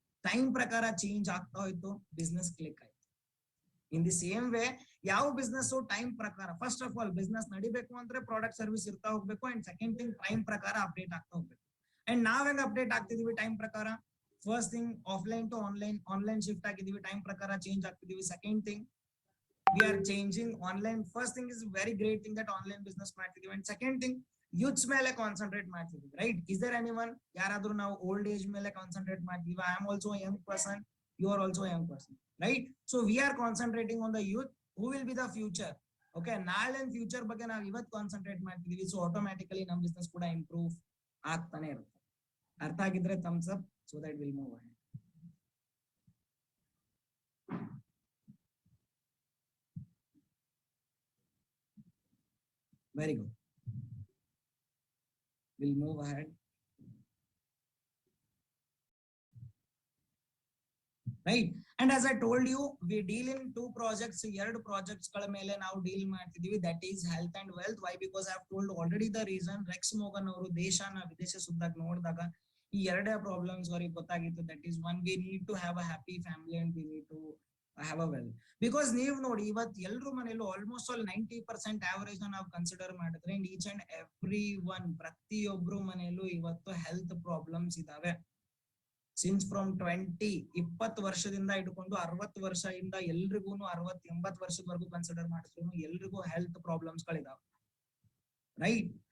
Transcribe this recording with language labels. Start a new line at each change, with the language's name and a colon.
Kannada: Time ಪ್ರಕಾರ change ಆಗ್ತಾ ಹೋಯ್ತು, ಬಿಸ್ನೆಸ್ ಕ್ಲಿಕ್ ಆಯ್ತು.
English: in the same way
Kannada: ಯಾವ ಬಿಸ್ನೆಸ್ ಟೈಮ್ ಪ್ರಕಾರ,
English: first of all
Kannada: ಬಿಸ್ನೆಸ್ ನಡಿಬೇಕು ಅಂದ್ರೆ ಪ್ರಾಡಕ್ಟ್ ಸರ್ವಿಸ್ ಇರ್ತಾ ಹೋಗ್ಬೇಕು. ಅಂಡ್ ಸೆಕೆಂಡ್ ಥಿಂಗ್ ಟೈಮ್ ಪ್ರಕಾರ ಅಪ್ಡೇಟ್ ಆಗ್ತಾ ಹೋಗ್ಬೇಕು. ಅಂಡ್ ನಾವ್ ಹೆಂಗ್ ಅಪ್ಡೇಟ್ ಆಗ್ತಿದೀವಿ ಟೈಮ್ ಪ್ರಕಾರ? First thing offline to online shift ಆಗಿದೀವಿ, time ಪ್ರಕಾರ change ಆಗ್ತಿದೀವಿ.
English: Second thing we are changing online. First thing is very great thing that online business
Kannada: ಮಾಡ್ತಿದೀವಿ.
English: And second thing youths
Kannada: ಮೇಲೆ concentrate ಮಾಡ್ತಿದೀವಿ, right?
English: is there anyone,
Kannada: ಯಾರಾದ್ರೂ ನಾವು old age ಮೇಲೆ concentrate ಮಾಡ್ತೀವಿ?
English: I am also young person, you are also young person, right? So we are concentrating on the youth who will be the future.
Kannada: Okay, ನಾಳೆ future ಬಗ್ಗೆ ನಾವು ಇವತ್ತು concentrate ಮಾಡ್ತಿದೀವಿ. So automatically ನಮ್ಮ business ಕೂಡ improve ಆಗ್ತಾನೆ ಇರುತ್ತೆ. ಅರ್ಥ ಆಗಿದ್ರೆ
English: Thumbs up so that will move ahead. Very good. We'll move ahead. Right. And as I told you, we deal in 2 projects.
Kannada: 2 projects ಗಳ ಮೇಲೆ ನಾವು ಡೀಲ್ ಮಾಡ್ತಿದೀವಿ.
English: That is health and wealth. Why? Because I have told already the reason.
Kannada: Rex ಮೋಗನ್ ಅವರು ದೇಶನ ವಿದೇಶ ಸುತ್ತಾಗ ನೋಡಿದಾಗ ಈ 2 problems ಅವ್ರಿಗೆ ಗೊತ್ತಾಗಿತ್ತು.
English: That is one, we need to have a happy family and we need to have a wealth.
Kannada: Because ನೀವು ನೋಡಿ, ಇವತ್ತು ಎಲ್ರು ಮನೆಯಲ್ಲೂ ಆಲ್ಮೋಸ್ಟ್ ಆಲ್ 90% ಆವರೇಜ್ ನಾವು ಕನ್ಸಿಡರ್ ಮಾಡಿದ್ರೆ ಈಚ್ ಅಂಡ್ ಎವ್ರಿ ಒನ್, ಪ್ರತಿಯೊಬ್ರು ಮನೆಯಲ್ಲೂ ಇವತ್ತು ಹೆಲ್ತ್ ಪ್ರಾಬ್ಲಮ್ಸ್ ಇದಾವೆ. ಸಿನ್ಸ್ ಫ್ರಮ್ 20 ವರ್ಷದಿಂದ ಇಟ್ಕೊಂಡು 60 ವರ್ಷದಿಂದ ಎಲ್ರಿಗೂ 60-80 ವರ್ಷದವರೆಗೂ ಕನ್ಸಿಡರ್ ಮಾಡಿದ್ರು ಎಲ್ರಿಗೂ ಹೆಲ್ತ್ ಪ್ರಾಬ್ಲಮ್ಸ್ ಗಳಿದಾವೆ, ರೈಟ್?